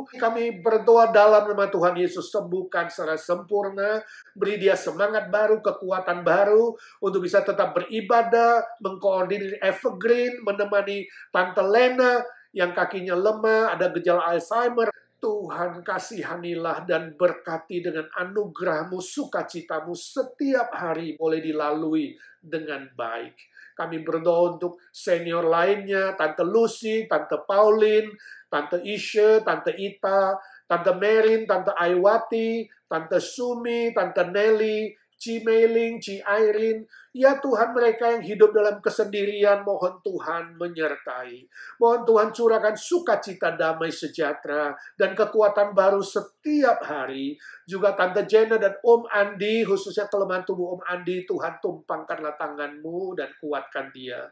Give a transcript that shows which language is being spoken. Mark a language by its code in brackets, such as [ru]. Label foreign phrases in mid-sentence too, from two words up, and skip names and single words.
[id] Kami berdoa dalam nama Tuhan Yesus, sembuhkan secara sempurna, beri dia semangat baru, kekuatan baru, untuk bisa tetap beribadah, mengkoordinir Evergreen, menemani Tante Lena yang kakinya lemah, ada gejala Alzheimer. Tuhan kasihanilah dan berkati dengan anugerah-Mu, sukacita-Mu setiap hari boleh dilalui dengan baik. Kami berdoa untuk senior lainnya, Tante Lucy, Tante Pauline, Tante Isha, Tante Ita, Tante Merin, Tante Aiwati, Tante Sumi, Tante Nelly, Ci Meiling, Ci Irene. Ya Tuhan, mereka yang hidup dalam kesendirian, mohon Tuhan menyertai. Mohon Tuhan curahkan sukacita, damai sejahtera, dan kekuatan baru setiap hari. Juga Tante Jenna dan Om Andi, khususnya kelemahan tubuh Om Andi, Tuhan tumpangkanlah tangan-Mu dan kuatkan dia.